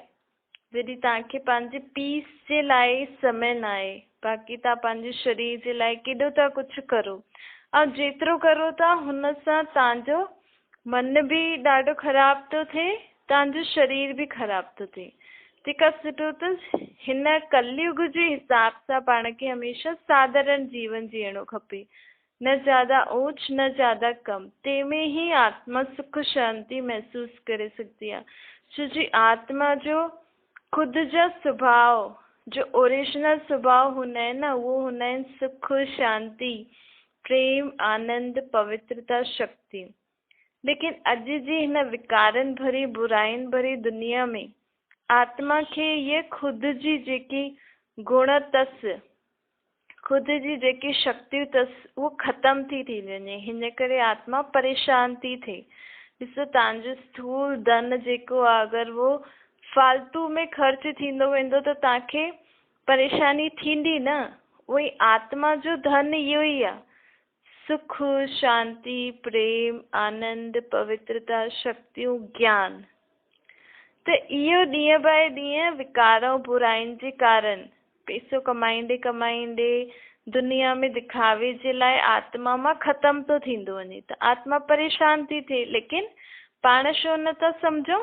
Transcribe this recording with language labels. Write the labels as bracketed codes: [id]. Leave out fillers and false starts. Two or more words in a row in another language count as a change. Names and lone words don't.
[sd] जॾहिं तव्हांखे पंहिंजे पीउ जे लाइ समय न आहे, बाक़ी तव्हां पंहिंजे शरीर जे लाइ केॾो था कुझु करो, ऐं जेतिरो करो था हुन सां तव्हांजो मन भी ॾाढो ख़राब थो थिए, तव्हांजो शरीर भी ख़राब थो थिए। तंहिंखां सुठो त हिन कलयुग जे हिसाब सां पाण खे हमेशा साधारण जीवन जीअणो खपे, न ज्यादा ऊंच न ज्यादा कम। तंहिंमें ही आत्मा सुख शांति महसूस करे सघंदी आहे। छो जी आत्मा जो खुद जा स्वभाव, जो ओरिजिनल स्वभाव हूंदा आहिनि न, उहो हूंदा आहिनि सुख शांति प्रेम आनंद पवित्रता शक्ति। लेकिन अॼु जी हिन विकारनि भरी बुराइनि भरी दुनिया में आत्मा खे ये खुद जी जेकी गुण अथसि, खुद जी जेकी शक्तियूं अथसि, उहो ख़तम थी वञे। हिन करे आत्मा परेशान थी थिए। ॾिसो तव्हांजो स्थूल धन जेको आहे, अगरि वो फालतू में ख़र्च थींदो वेंदो त तव्हांखे परेशानी थींदी न। उहोई आत्मा जो धन इहो ई आहे, सुख शांति प्रेम आनंद पवित्रता शक्तियूं ज्ञान। त इहो ॾींहं बाय ॾींहं विकार ऐं बुराइनि जे कारण पैसो कमाईंदे कमाईंदे दुनिया में दिखावे जे लाइ आत्मा मां ख़तम थो थींदो वञे, त आत्मा परेशान थी थिए। लेकिन पाण छो नथा सम्झूं?